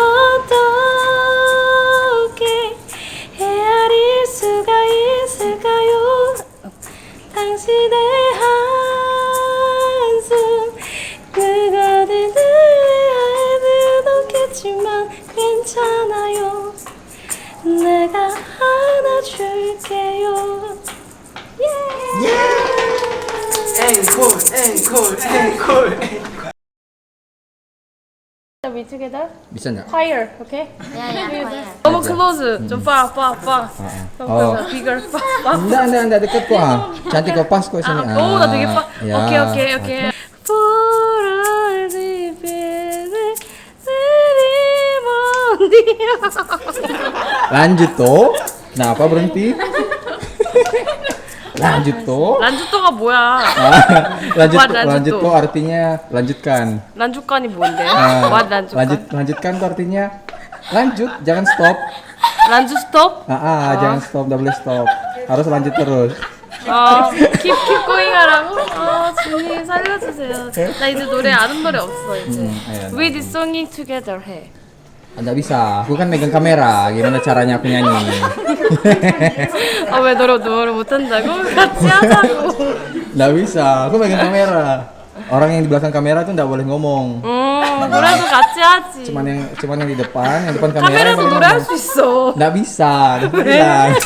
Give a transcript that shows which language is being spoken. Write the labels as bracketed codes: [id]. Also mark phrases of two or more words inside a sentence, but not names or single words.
[ko] 어떻게 헤아릴 수가 있을까요 당신의 한숨 그거는 알면 없겠지만 괜찮아요 내가 안아줄게요 [en] We together? [id] Bisa enggak? [en] Higher, okay? [id] Ya, ya, ya. [ko] 너무 close. 좀 far. Oh. [en] Bigger, far. [id] Enggak deket kok. Cantik kok, pas kok sini. [ko] 오, 나 되게 far. [id] Ya. [ko] 오케이. 불을 지피는 세리머니야. [id] Lanjut toh. Kenapa berhenti? Lanjut toh. [ko] 란주또가 뭐야? [id] Lanjut [en] What lanjut [id] lanjut toh? toh artinya lanjutkan. [ko] 란주간이 뭔데? Ah, [en] What 란주간? [id] lanjutkan tuh artinya lanjut, jangan stop. [ko] 란주 스톱? [id] Jangan stop, nggak boleh stop. Harus lanjut terus. [en] keep going [ko] 하라고? 주님 살려주세요. 나 이제 노래 아는 노래 없어 이제. [id] Ayo. [en] We did singing together 해. [id] Nggak bisa, aku kan megang kamera. Gimana caranya aku nyanyi? [ko] 왜 노래 못한다고? 같이 하자고. [id] Nggak bisa, aku megang kamera. Orang yang di belakang kamera tuh nggak boleh ngomong. [ko] 노래도 같이 하지. [id] Cuman yang di depan kamera. [ko] 카메라도 [id] yang boleh [ko] 노래할 [id] ngomong. [ko] 수 있어. [id] Nggak bisa, udah bilang.